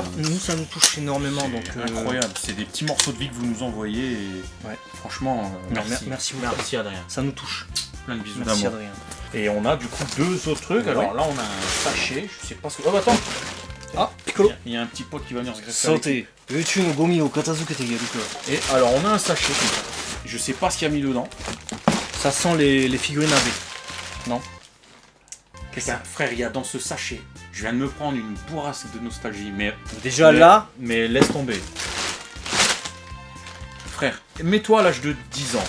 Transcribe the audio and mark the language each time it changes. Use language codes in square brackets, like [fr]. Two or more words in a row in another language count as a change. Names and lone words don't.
[fr] Nous, ça nous touche énormément. c'est Donc, incroyable. C'est des petits morceaux de vie que vous nous envoyez. Et Ouais. Franchement, Non, merci. merci beaucoup. Merci Adrien. Ça nous touche. Plein de bisous Merci d'amour. Adrien. Et on a du coup 2 autres trucs. Ouais. Alors là, on a un sachet. Je sais pas ce que. Oh, attends. Ah, Piccolo. Il y a un petit pote qui va venir se greffer avec. [ja] 宇宙のゴミを片付けてやるか [fr] Et alors, on a un sachet comme ça. Je sais pas ce qu'il y a mis dedans. Ça sent les figurines AB. Non. Putain, frère, il y a dans ce sachet. Je viens de me prendre une bourrasse de nostalgie. Mais Déjà là, Mais laisse tomber. Frère, mets-toi à l'âge de 10 ans.